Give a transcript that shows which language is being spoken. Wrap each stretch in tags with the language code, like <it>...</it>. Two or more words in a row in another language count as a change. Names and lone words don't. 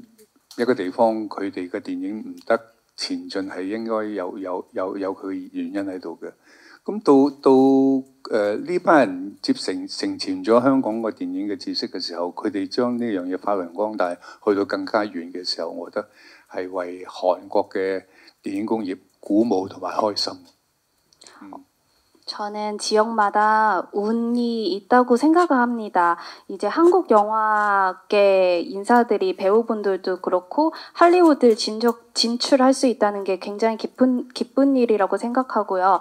<yue>一個地方佢哋嘅電影唔得前進係應該有佢原因喺度嘅。咁到呢班人承傳咗香港個電影嘅知識嘅時候，佢哋將呢樣嘢發揚光大，去到更加遠嘅時候，我覺得係為韓國嘅電影工業鼓舞同埋開心。</yue> <ko>저는 지역마다 운이 있다고 생각을 합니다. 이제 한국 영화계 인사들이 배우분들도 그렇고 할리우드 진출할 수 있다는 게 굉장히 기쁜 일이라고 생각하고요.</ko>